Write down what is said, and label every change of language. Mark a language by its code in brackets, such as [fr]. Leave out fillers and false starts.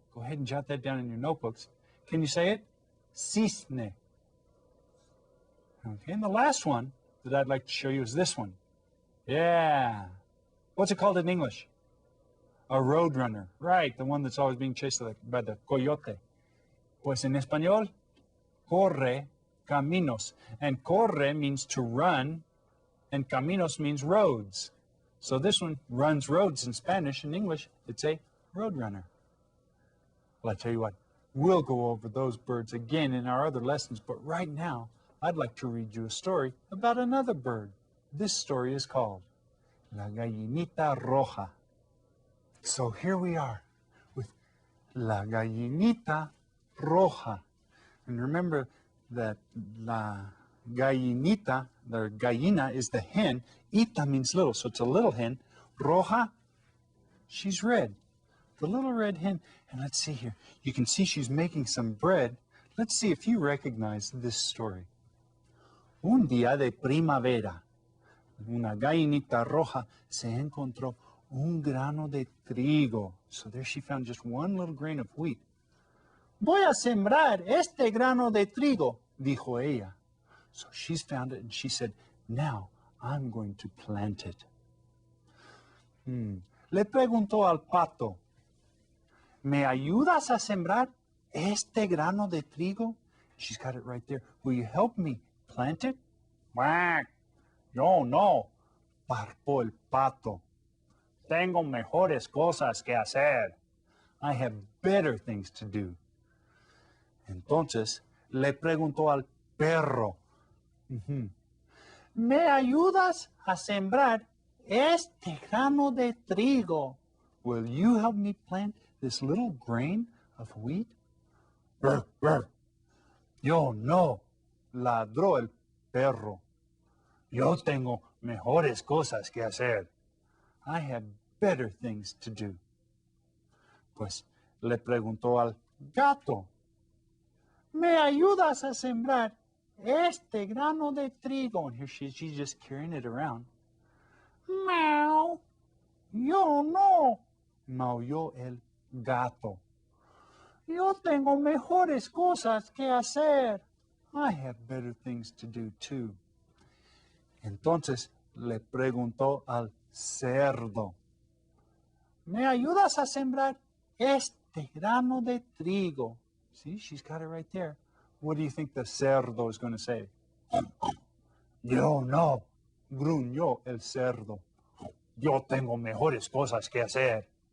[en] Go ahead and jot that down in your notebooks. Can you say it? Cisne. Okay, and the last one that I'd like to show you is this one. Yeah. What's it called in English? A roadrunner. Right, the one that's always being chased by the coyote. [es] Pues en español, corre caminos. [en] And corre means to run, and caminos means roads. So this one runs roads in Spanish. In English, it's a roadrunner. Well, I tell you what, we'll go over those birds again in our other lessons, but right now, I'd like to read you a story about another bird. This story is called La Gallinita Roja. So here we are with La Gallinita Roja. And remember that La Gallinita, the gallina is the hen. Ita means little, so it's a little hen. Roja, she's red. The little red hen. And let's see here. You can see she's making some bread. Let's see if you recognize this story. [es] Un día de primavera, una gallinita roja se encontró un grano de trigo. [en] So there she found just one little grain of wheat. [es] Voy a sembrar este grano de trigo, dijo ella. [en] So she's found it and she said, now I'm going to plant it. [es] Le preguntó al pato, ¿me ayudas a sembrar este grano de trigo? [en] She's got it right there. Will you help me plant it? [es] Quack. Yo no, parpó el pato. Tengo mejores cosas que hacer. [en] I have better things to do. [es] Entonces le preguntó al perro, ¿me ayudas a sembrar este grano de trigo? [en] Will you help me plant this little grain of wheat? [es] Brr, brr. Yo no, ladró el perro. Yo tengo mejores cosas que hacer. [en] I have better things to do. [es] Pues le preguntó al gato, ¿me ayudas a sembrar este grano de trigo? [en] And here she's just carrying it around. [es] Meow. Yo no, maulló el gato. Yo tengo mejores cosas que hacer. [en] I have better things to do too. [es] Entonces le preguntó al cerdo, ¿me ayudas a sembrar este grano de trigo? [en] See, she's got it right there. What do you think the cerdo is going to say? [es] Yo no, gruñó el cerdo. Yo tengo mejores cosas que hacer.